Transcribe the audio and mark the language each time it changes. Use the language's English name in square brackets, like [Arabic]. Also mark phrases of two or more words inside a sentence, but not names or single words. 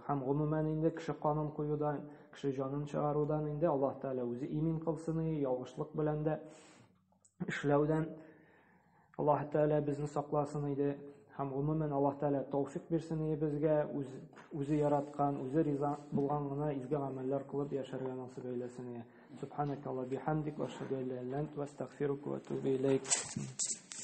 [Tatar] Һәм гомумән инде кеше канын куюдан, кеше җанын чыгарудан инде Аллаһ Тәала үзе имин кылсын, ялгышлык белән дә эшләүдән Аллаһ Тәала безне сакласын иде. Һәм гомумән Аллаһ Тәала тәүфик бирсен безгә, үзе яраткан, үзе риза булган гына изге гамәлләр кылып яшәргә насыйп әйләсен. [Arabic] سبحانك اللهم بحمدك وأشهد أن لا إله إلا أنت وأستغفرك وأتوب إليك.